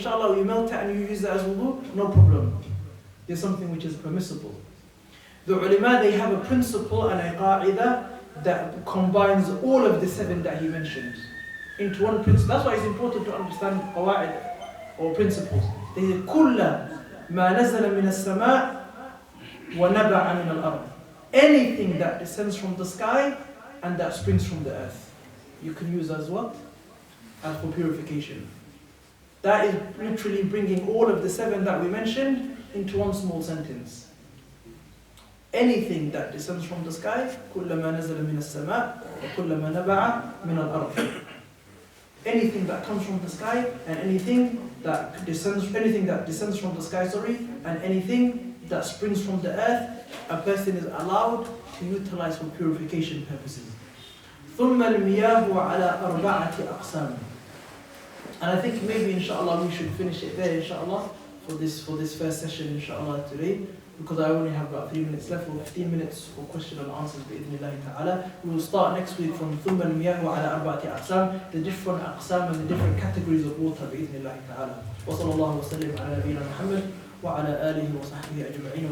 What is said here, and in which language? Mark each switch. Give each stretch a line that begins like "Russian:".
English: Inshallah, you melt it and you use it as wudu, no problem. There's something which is permissible. The ulama, they have a principle and a qa'idah that combines all of the 7 that he mentions into one principle. That's why it's important to understand qawa'id or principles. They say,
Arabic: كُلَّ مَا نَزَلَ مِنَ السَّمَاءِ وَنَبَعَ مِنَ الْأَرْضِ.
English: Anything that descends from the sky and that springs from the earth, you can use as what? As for purification. That is literally bringing all of the 7 that we mentioned into one small sentence. Anything that descends from the sky,
Arabic: كُلَّ مَا نَزَلَ مِنَ السَّمَاءِ وَكُلَّ مَا نَبَعَ مِنَ الْأَرْضِ.
English: Anything that comes from the sky and anything that descends from the sky, and anything that springs from the earth, a person is allowed to utilize for purification purposes.
Arabic: ثُمَّ الْمِيَاهُ عَلَى أَرْبَعَةِ أَقْسَامٍ.
English: And I think maybe inshallah we should finish it there inshallah for this first session inshallah today, because I only have about 3 minutes left, or 15 minutes for question and answers bi'idhnillahi ta'ala. We will start next week from
Arabic: ثُمَّ الْمِيَاهُ عَلَى أَرْبَعَةِ أَقْسَامٍ,
English: the different aqsam and the different categories of water bi'idhnillahi ta'ala.
Arabic: وصلى الله وسلم على نبينا محمد وعلى آله وصحبه أجمعين.